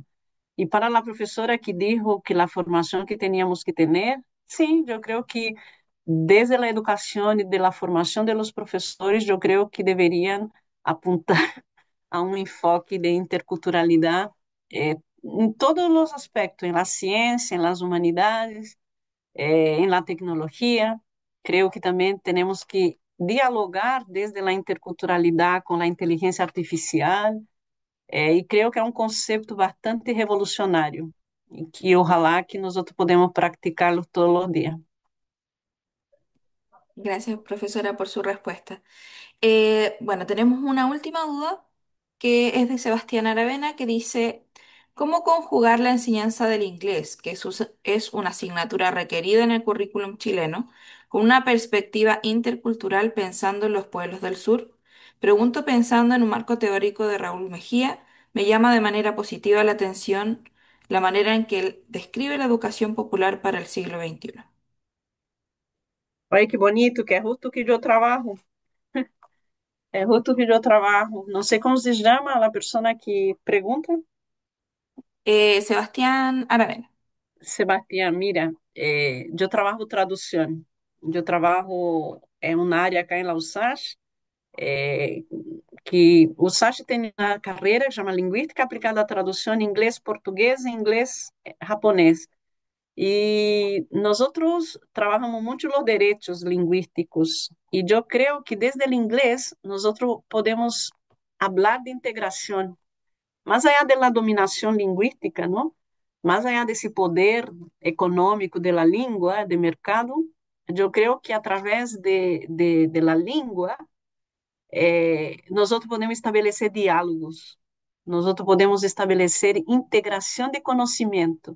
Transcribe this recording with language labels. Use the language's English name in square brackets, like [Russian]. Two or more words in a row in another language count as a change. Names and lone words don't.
[Portuguese] E para a professora que disse que a formação que teníamos que ter, sim, eu creio que desde a educação e da formação dos professores, eu creio que deveriam apontar a um enfoque de interculturalidade em todos os aspectos, na ciência, nas humanidades, na tecnologia. Creio que também temos que dialogar desde a interculturalidade com a inteligência artificial, e creio que é um conceito bastante revolucionário, e que ojalá que nós outros podemos practicá-lo todos os dias. [Spanish] Gracias, profesora, por su respuesta. Bueno, tenemos una última duda que es de Sebastián Aravena que dice, ¿cómo conjugar la enseñanza del inglés, que es una asignatura requerida en el currículum chileno, con una perspectiva intercultural pensando en los pueblos del sur? Pregunto pensando en un marco teórico de Raúl Mejía, me llama de manera positiva la atención la manera en que él describe la educación popular para el siglo XXI. [Portuguese] Olha que bonito, que é justo que eu trabalho. É justo que eu trabalho. Não sei como se chama a pessoa que pergunta. Sebastián Aravena. Sebastião, mira, eu trabalho tradução. Eu trabalho em uma área aqui em Lausach, que o SASH tem uma carreira que chama Linguística Aplicada à Tradução em inglês-português e inglês-japonês. E nós outros trabalhamos muito os direitos linguísticos. E eu creio que desde o inglês nós outros podemos falar de integração, mais [Spanish] allá de la [Portuguese] dominação linguística, não? Mais allá desse poder econômico da língua, de mercado, eu creio que através [Spanish] de la [Portuguese] língua nós outros podemos estabelecer diálogos, nós outros podemos estabelecer integração de conhecimento.